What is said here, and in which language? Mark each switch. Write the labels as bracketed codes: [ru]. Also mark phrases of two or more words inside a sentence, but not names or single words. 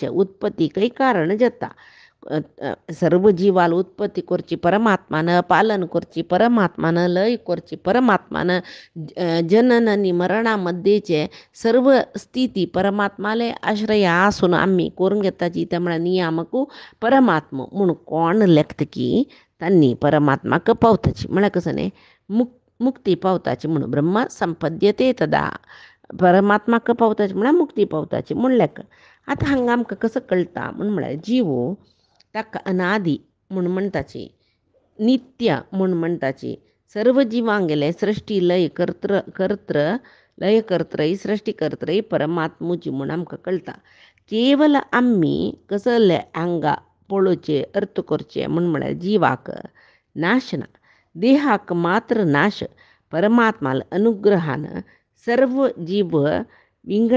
[kok] उत्पत्तीकय कारण जाता सर्व जिवाल उत्पत्ती करची परमात्मान पालन करची परमात्मान लय करची परमात्मान जनन आनी मरणा मध्येचे सर्व स्थिती परमात्माले आश्रय आसून आमी करून घेताची ते म्हळ्यार नियामकू परमात्मा म्हूण कोण लेखता की तांणी परमात्माक पावताची म्हळ्यार कसं न्ही मुक्ती पावताची म्हणून [sa] ब्रह्म संपद्यते तदा [kok] परमात्माक पावताची म्हळ्यार मुक्ती पावताची म्हूण लेख आतां हांगा आमकां कसं कळटा म्हळ्यार जीव ताका अनादी म्हूण म्हणटाची नित्य म्हूण म्हणटाची सर्व जिवांगेले सृश्टी लय कर्त्रय सृश्टी कर्त्रय परमात्मूची म्हूण आमकां कळटा केवल आमी कसले हांगा पळोवचे अर्थ करचे म्हळ्यार जिवाक नाश ना देहाक मात्र नाश परमात्माल अनुग्रहान सर्व जीव विंगड